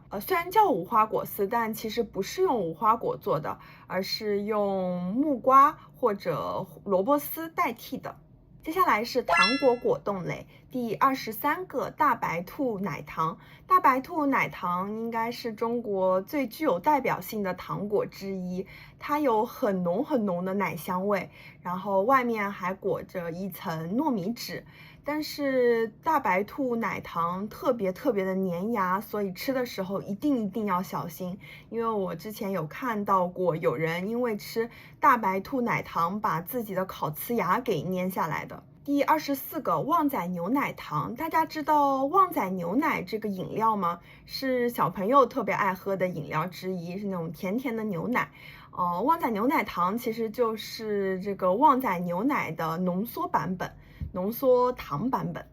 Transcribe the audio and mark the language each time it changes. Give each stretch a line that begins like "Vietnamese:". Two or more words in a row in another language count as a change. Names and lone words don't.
Chinese: 雖然叫無花果絲，但其實不是用無花果做的，而是用木瓜或者蘿蔔絲代替的。接下來是糖果果凍類。第23個，大白兔奶糖。大白兔奶糖應該是中國最具有代表性的糖果之一，它有很濃很濃的奶香味，然後外面還裹着一層糯米紙。但是大白兔奶糖特別的粘牙，所以吃的時候一定要小心，因為我之前有看到過有人因為吃大白兔奶糖把自己的烤瓷牙給粘下來的。第24 個，旺仔牛奶糖。大家知道旺仔牛奶這個飲料嗎？是小朋友特別愛喝的飲料之一，是那種甜甜的牛奶。旺仔牛奶糖其實就是這個旺仔牛奶的濃縮版本，濃縮糖版本。